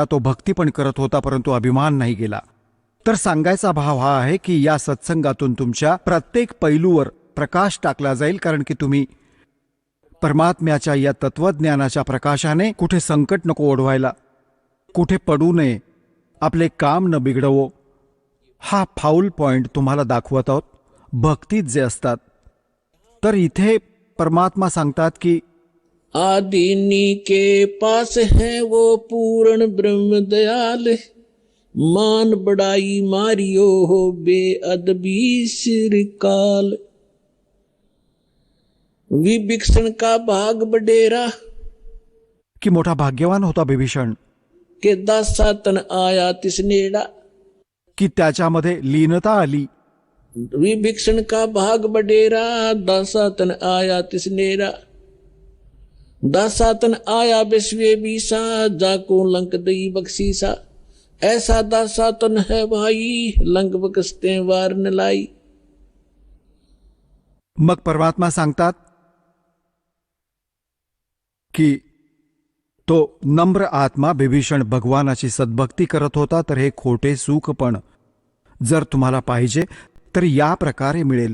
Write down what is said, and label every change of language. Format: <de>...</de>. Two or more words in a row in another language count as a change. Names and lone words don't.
<mr>तो भक्ती पण करत होता परंतु अभिमान नाही गेला. तर सांगायचा भाव हा आहे की या सत्संगातून तुमच्या प्रत्येक पैलूवर प्रकाश टाकला जाईल, कारण की तुम्ही परमात्म्याच्या या तत्वज्ञानाच्या प्रकाशाने कुठे संकट नको ओढवायला, कुठे पडू नये, आपले काम न बिघडवो, हा</mr> <en>foul point</en> <mr>तुम्हाला दाखवत आहोत भक्तीत जे असतात. तर इथे परमात्मा सांगतात की</mr> <hi>आदिनी के पास है वो पूर्ण ब्रह्म दयाल, मान बड़ाई मारियो हो बेअदबी सिरकाल। विभीषण का भाग बडेरा,</hi> <mr>की मोठा भाग्यवान होता बिभीषण,</mr> <hi>के दासातन आया तिसनेड़ा,</hi> <mr>की त्याच्यामध्ये लीनता आली.</mr> <hi>विभीषण का भाग बडेरा, दासातन आया तिसनेरा, दासातन आया विश्वे बीसा, जाको लंक दई बख्शीसा। ऐसा दासातन है भाई, लंक बकसते वार न लाई।</hi> <mr>मग परमात्मा सांगतात की तो नम्र आत्मा बिभीषण भगवानाची सद्भक्ती करत होता. तर हे खोटे सुख पण जर तुम्हाला पाहिजे तर या प्रकारे मिळेल.</mr>